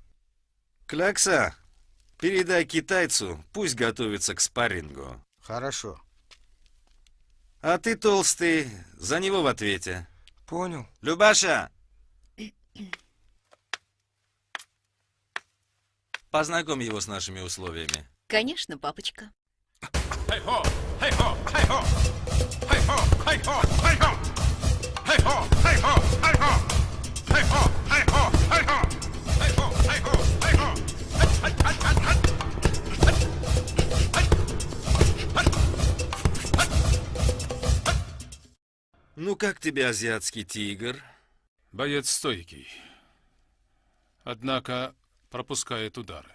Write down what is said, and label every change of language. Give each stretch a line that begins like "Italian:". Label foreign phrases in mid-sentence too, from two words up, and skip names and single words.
Russian: Клякса, передай китайцу, пусть готовится к спаррингу. Хорошо. А ты, толстый, за него в ответе. Понял. Любаша! Познакомь его с нашими условиями. Конечно, папочка. Хей-хо! Хей-хо! Хей-хо! Хей-хо! Хей-хо! Хей-хо! Хей-хо! Хей-хо! Хей-хо! Хей-хо! Хей-хо! Хей-хо! Хей-хо! Хей-хо! Хей-хо! Ну как тебе азиатский тигр? Боец стойкий. Однако пропускает удары.